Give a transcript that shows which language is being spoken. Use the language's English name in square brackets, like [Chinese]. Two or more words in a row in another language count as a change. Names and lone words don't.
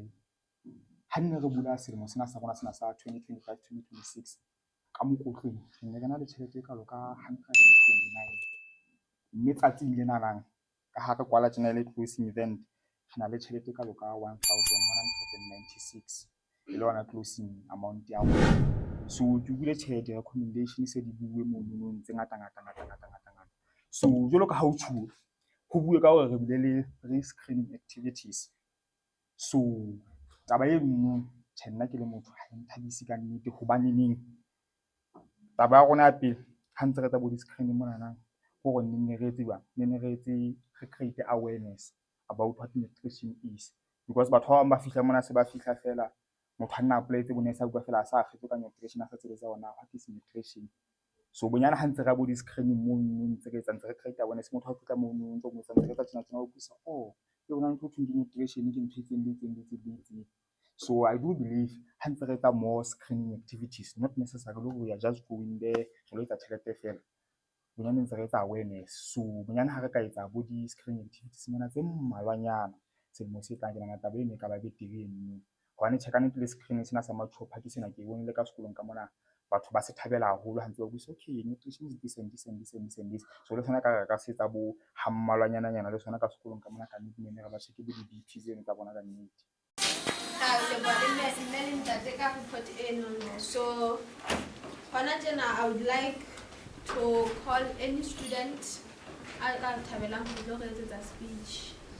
[Southern Sotho] Ha ne re bula selemo sena sa rona sena sa 2025-2026 ka mokotleng re ne re na le tjhelete e kalo ka 129, mme tsatsing lena lang ka ha re kwala tjena le [English] closing event [Southern Sotho] re na le tjhelete e kalo ka 1196 e le yona [English] closing amount [Southern Sotho] ya rona. So ke bule tjhelete recommendation se di bue mono tse ngata. So jwalo ka ha o tjhuwe ho bue ka hore re bile le 3 [English] screening activities. [Southern Sotho] So taba e nngwe tjhe, nna ke le motho ha e nthabise ka nnete hobaneneng taba ya rona ya pele ha ntse re tsa [English] body screening [Southern Sotho] monana ke hore ne re [English] create awareness about what nutrition is, because [Southern Sotho] batho ba bang ba fihla mona se ba fihla fela motho a nna apply-etse bona sa bua fela a sa kgetho ka nutrition, a sa tsebe tsa ona [English] what is nutrition. [Southern Sotho] So bonyana ha ntse re [English] body screening [Southern Sotho] mono ntse re [English] create awareness, [Southern Sotho] motho ha o fihla mono ntse o mo ntse re tsa tsena o busa ke bona ntho thweng ke nutrition ke ntho itseng. [English] So I do believe [Southern Sotho] ha ntse re tsa [English] more screening activities, not necessarily we are just going there [Southern Sotho] re lo etsa tjhelete fela, bonyane ntse re etsa [English] awareness. [Southern Sotho] So bonyane ha re ka etsa [English] body screening activities [Southern Sotho] mona tse mmalwanyana selemo se tlang, ke nahana taba eno e ka ba betere eno hobane tjhe ka nnete le screening sena sa matjhopha ke sena ke bonile ka sekolong ka mona batho ba se thabela haholo ha ntse ba busa [English] nutrition is this and this. [Southern Sotho] So le sona ka se etsa bo ha mmalwanyana le sona ka sekolong ka mona ka nnete ne re ba check bo di-BP tseno tsa bona ka nnete. [English] So I would like to call any student [Southern Sotho] a thabelang ho tlo etsa [English] speech.